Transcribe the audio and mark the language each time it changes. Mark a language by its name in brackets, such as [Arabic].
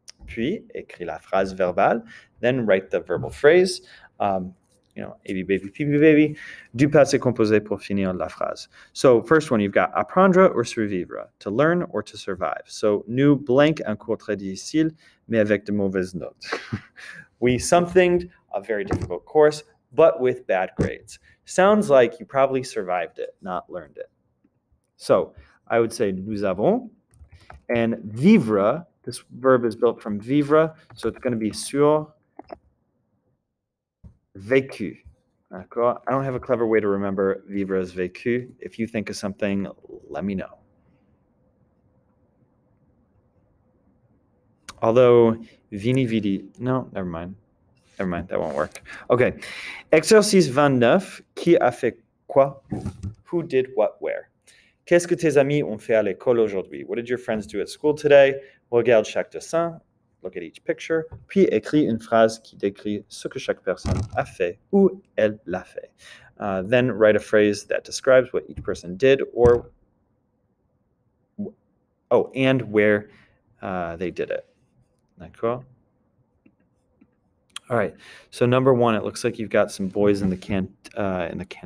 [French] Puis, écris la phrase verbale, [English] then write the verbal phrase, baby, baby, pipi, baby, [French] du passé composé pour finir la phrase. [English] So, first one, you've got apprendre or survivre, to learn or to survive. [French] So, nous blank un cours très difficile, mais avec de mauvaises notes. [English] We somethinged a very difficult course, but with bad grades. Sounds like you probably survived it, not learned it. So, I would say [French] nous avons, [English] and vivre, this verb is built from vivre, so it's going to be sur vécu. [French] D'accord? [English] I don't have a clever way to remember vivre as vécu. If you think of something, let me know. Although, vini vidi, no, never mind. Never mind, that won't work. Okay. [French] Exercice 29, qui a fait quoi? [English] Who did what where? [French] Qu'est-ce que tes amis ont fait à l'école aujourd'hui? [English] What did your friends do at school today? [French] Regarde chaque dessin. [English] Look at each picture. [French] Puis écris une phrase qui décrit ce que chaque personne a fait ou elle l'a fait. [English] Then write a phrase that describes what each person did and where they did it. [French] D'accord? [English] All right. So number one, it looks like you've got some boys in the cafeteria.